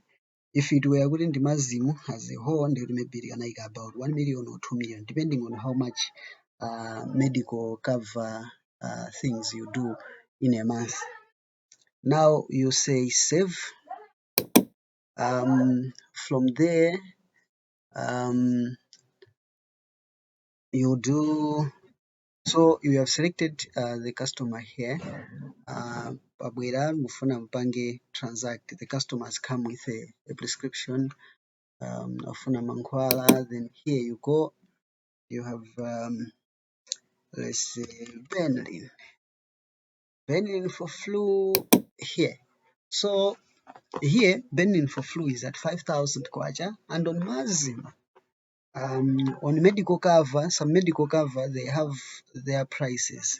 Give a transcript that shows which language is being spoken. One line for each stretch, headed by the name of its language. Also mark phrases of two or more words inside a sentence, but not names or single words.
English: If it were within the Mazim as a whole, then maybe like about 1 million or 2 million, depending on how much medical cover things you do in a month. Now you say save. From there, you do, so you have selected the customer here.
Nyanja: Pabwera mufuna mpange transact.
English: The customers come with a prescription.
Nyanja: Afuna mankwala.
English: Then here you go. You have let's say Benylin for flu here. So here Benylin for flu is at 5,000 kwacha, and on Mazim, on medical cover, some medical cover, they have their prices.